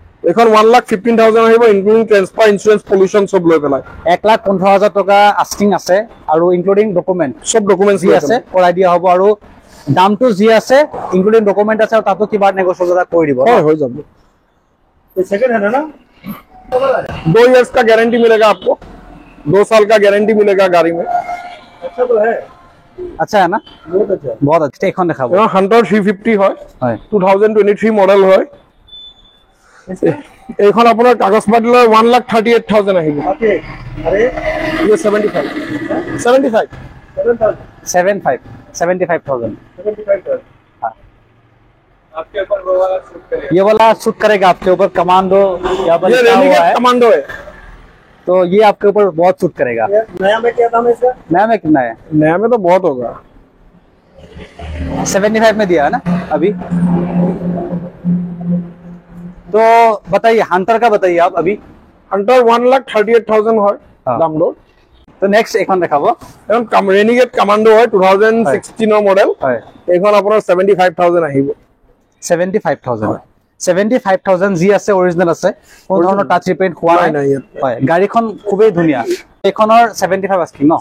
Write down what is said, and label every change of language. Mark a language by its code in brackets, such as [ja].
[as] এইখন 1,15,000 আহিব, including transfer, insurance, pollution চব লৈ পেলাই। 1,15,000 টকা আস্কিং আছে। আৰু ইনক্লুডিং ডকুমেণ্ট চব ডকুমেণ্টছ যি আছে কৰাই দিয়া হ'ব। আৰু দামটো যি আছে ইনক্লুডিং ডকুমেণ্ট আছে, আৰু তাতো কিবা নেগোচিয়েবল কৰি দিব। হয়, হৈ যাব। [hi] ये सेकंड हैंड है ना? 2 इयर्स का गारंटी मिलेगा आपको, 2 साल का गारंटी मिलेगा गाड़ी में। अच्छा तो है, [as] আচ্ছা না? [hi] बहुत अच्छा है। [as] বহুত আচ্ছা। এইখন দেখাব। হান্টাৰ 350 হয়, হয়, 2023 মডেল হয়। এইখন আপোনাৰ কাগজ পাতি লৈ 1,38,000 আহিব। [hi] ओके, अरे ये 75 75 7,000 75,000। 75,000 आपके ऊपर वो वाला शूट करेगा। ये वाला शूट करेगा आपके ऊपर। कमांडो यहाँ पर ये लिखा हुआ रेनिगेट है, कमांडो है। तो ये आपके ऊपर बहुत शूट करेगा। ये नया में क्या दाम है इसका? नया में कितना है? नया में तो बहुत होगा। 75 में दिया है ना अभी। तो बताइए हंटर का बताइए आप अभी। [as] হান্টাৰ 1,38,000 হয় [hi] हाँ। [as] দাম দৰ। तो নেক্সট এইখন দেখাব। এখন ৰেনিগেট কমান্ডো হয় 2016 মডেল। হয়, এইখন আপোনাৰ 75,000 আহিব। 75,000 75,000 যি আছে অৰিজিনেল আছে কোনো ধৰণৰ টাচ ৰিপেইণ্ট হোৱা নাই হয় গাড়ীখন খুবেই ধুনীয়া এখনৰ 75 আছে ন